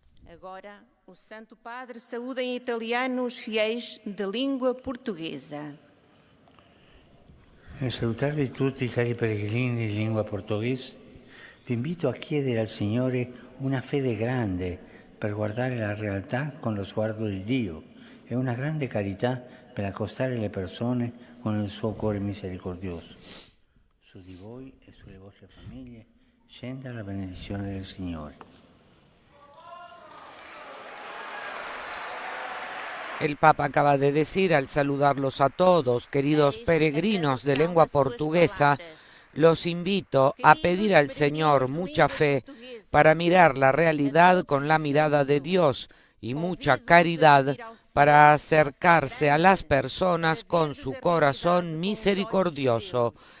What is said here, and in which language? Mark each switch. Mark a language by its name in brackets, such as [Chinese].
[Portuguese] Agora, o Santo Padre saúda em italiano os fiéis de língua portuguesa. [Italian] Nel salutarvi tutti, cari pellegrini di lingua portoghese, vi invito a chiedere al Signore una fede grande per guardare la realtà con lo sguardo di Dio e una grande carità per accostare le persone con il suo cuore misericordioso. Su di voi e sulle vostre famiglie scenda la benedizione del Signore. [Spanish] El Papa acaba de decir al saludarlos a todos, queridos peregrinos de lengua portuguesa, los invito a pedir al Señor mucha fe para mirar la realidad con la mirada de Dios y mucha caridad para acercarse a las personas con su corazón misericordioso.